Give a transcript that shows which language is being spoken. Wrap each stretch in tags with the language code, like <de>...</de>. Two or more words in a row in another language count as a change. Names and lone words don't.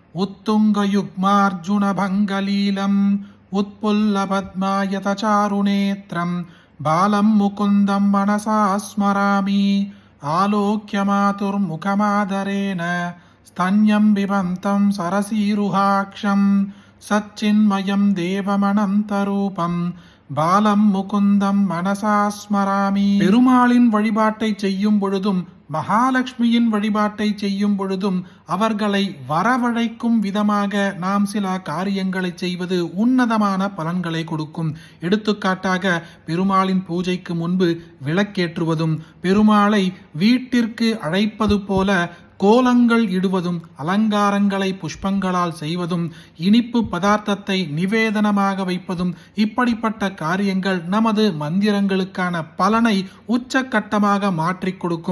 <sa>उत्तुङ्गयुग्मार्जुनभङ्गलीलम् उत्पुल्लपद्मायतचारुनेत्रं बालं मुकुन्दं मनसा स्मरामि आलोक्यमातुर्मुखमादरेण स्तन्यं बिबन्तं सरसीरुहाक्षं सच्चिन्मयं देवमनन्तरूपं बालं मुकुन्दं मनसा स्मरामि.</sa> <ta>பெருமாளின் வழிபாட்டை செய்யும் பொழுதும் மகாலட்சுமியின் வழிபாட்டை செய்யும் பொழுதும் அவர்களை வரவழைக்கும் விதமாக நாம் சில காரியங்களை செய்வது உன்னதமான பலன்களை கொடுக்கும். எடுத்துக்காட்டாக பெருமாளின் பூஜைக்கு முன்பு விளக்கேற்றுவதும், பெருமாளை வீட்டிற்கு அழைப்பது போல கோலங்கள் இடுவதும், அலங்காரங்களை புஷ்பங்களால் செய்வதும், இனிப்பு பதார்த்தத்தை நிவேதனமாக வைப்பதும், இப்படிப்பட்ட காரியங்கள் நமது மந்திரங்களுக்கான பலனை உச்சக்கட்டமாக மாற்றிக் கொடுக்கும்.</ta>